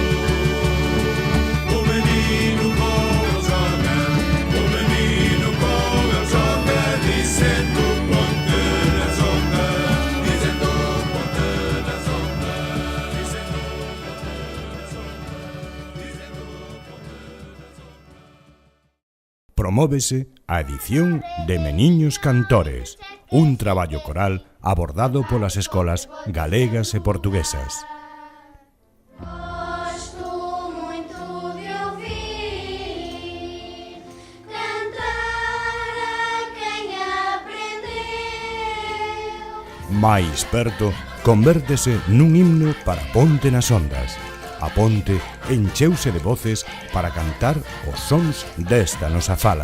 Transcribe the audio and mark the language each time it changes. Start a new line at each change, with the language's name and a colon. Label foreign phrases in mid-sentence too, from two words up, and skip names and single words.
Portuguese: O menino com ele joga, o menino com ele joga, dizendo ponte nas ondas, dizendo ponte nas ondas, dizendo ponte nas ondas, dizendo ponte nas ondas.
Galician: Promóvese a edición de Meniños Cantores, un traballo coral abordado polas escolas galegas e portuguesas.
Portuguese: Gosto muito de ouvir cantar a quem aprendeu. Mais perto,
Galician: convértese nun himno para Ponte nas Ondas. A ponte encheuse de voces para cantar os sons desta nosa fala.